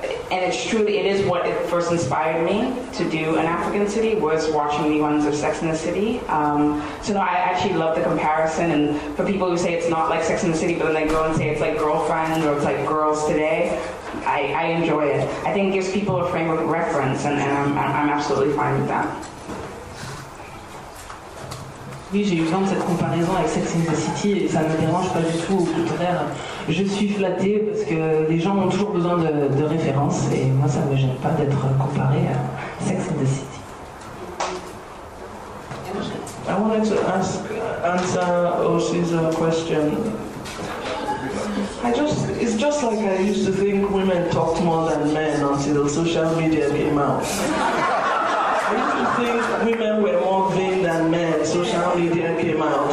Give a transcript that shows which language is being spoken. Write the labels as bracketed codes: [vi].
[en] And it is what it first inspired me to do an African city, was watching reruns of Sex and the City. I actually love the comparison, and for people who say it's not like Sex and the City, but then they go and say it's like Girlfriend or it's like Girls Today, I enjoy it. I think it gives people a frame of reference, and I'm absolutely fine with that. [fr] Oui, j'ai eu besoin de cette comparaison avec Sex and the City et ça ne me dérange pas du tout, au contraire, je suis flattée parce que les gens ont toujours besoin de références et moi ça ne me gêne pas d'être comparée à Sex and the City. [en] I wanted to answer Osi's question. It's just like I used to think women talked more than men until social media came out. I used to think women were more vain than men. Social media came out.